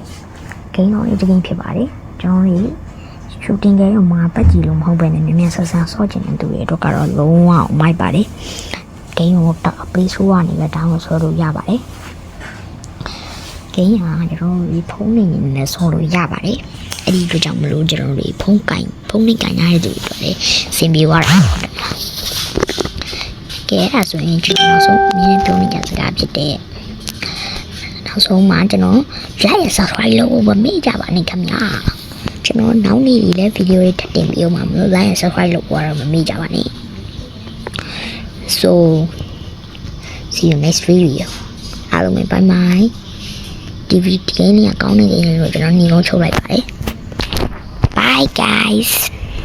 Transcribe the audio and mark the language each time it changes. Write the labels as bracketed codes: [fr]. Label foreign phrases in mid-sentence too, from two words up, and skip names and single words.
[my] ဂိမ်းတော့ဒီဂိမ်းဖြစ်ပါတယ်ကျွန်တော်တို့ရှူတင်ဂိမ်းတော့မှာပတ်ကြည့်လို့မဟုတ်ပဲနဲ့မြန်ဆန်ဆော့ချင်တဲ့သူတွေတော့ကတော့လုံးဝမိုက်ပါတယ်ဂိမ်းကိုတော့အပေးဆိုးကနေပဲတောင်းလို့ဆော့လို့ရပါတယ်ဂိမ်းဟာကျွန်တော်တို့ဖုန်းနေနဲ့ဆော့လို့ရပါတယ်အဲ့ဒီအတွက်ကြောင့်မလို့ကျွန်တော်တို့ဖုန်းနဲ့ကင်ရတဲ့သူတွေလည်းစင်ပြေသွားတာ ကဲအဲ့ဆိုရင်ကျွန်တော်နောက်ဆုံးမြင်ပြောနေကြစကားဖြစ်တဲ့နောက်ဆုံးမှာကျွန်တော် [en] like and subscribe [my] လုပ်ဖို့မမေ့ကြပါနဲ့ခင်ဗျာကျွန်တော်နောက်နေ့ဒီလည်းဗီဒီယိုတွေထပ်တင်ပြီးအောင်မှာမလို့ [en] like and subscribe [my] လုပ်ဖို့တော့မမေ့ကြပါနဲ့ [en] so see you next video [my] အားလုံးပဲ [en] bye bye [my] ဒီဗီဒီယိုလေးကကောင်းနေတယ်လို့ကျွန်တော်ညီကုန်းချုပ်လိုက်ပါတယ် [en] bye guys